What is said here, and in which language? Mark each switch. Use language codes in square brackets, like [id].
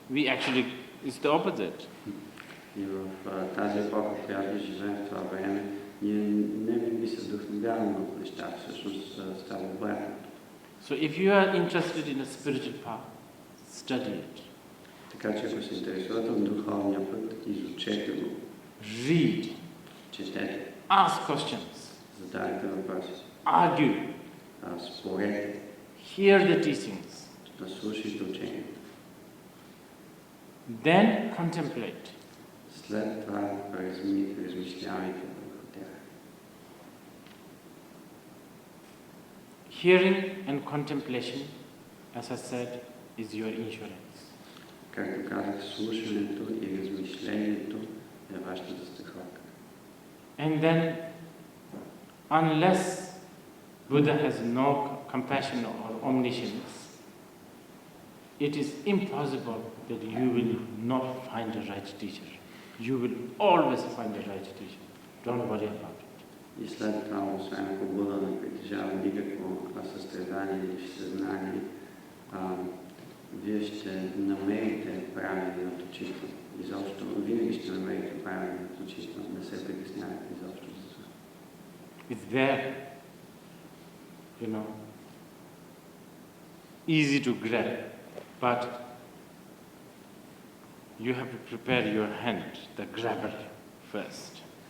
[en] We actually, it's the opposite. [bg] И в тази епоха, в която живеем в това време, ние не винаги се вдъхновяваме от неща, всъщност става обратното. [en] So if you are interested in a spiritual path, study it. [bg] Така че ако се интересувате от духовния път, изучете го. [en] Read. [bg] Четете. [en] Ask questions. [bg] Задайте въпроси. [en] Argue. [bg] спорете, [en] hear the teachings, [bg] да слушайте учението. [en] then contemplate. [bg] След това размишлявайте върху тях. [en] Hearing and contemplation, as I said, is your insurance. [bg] Както казах, слушането и размишлението е вашата застраховка. [en] And then, unless Buddha has no compassion or omniscience, it is impossible that you will not find the right teacher. You will always find the right teacher. Don't worry about it. [bg] И след това, освен ако Буда не притежава никакво състрадание или съзнание, вие ще намерите правилният учител. Изобщо, винаги ще намерите правилният учител. Не се притеснявайте изобщо за това. [en] It's there, easy to grab, but you have to prepare your hand, the grabber, first.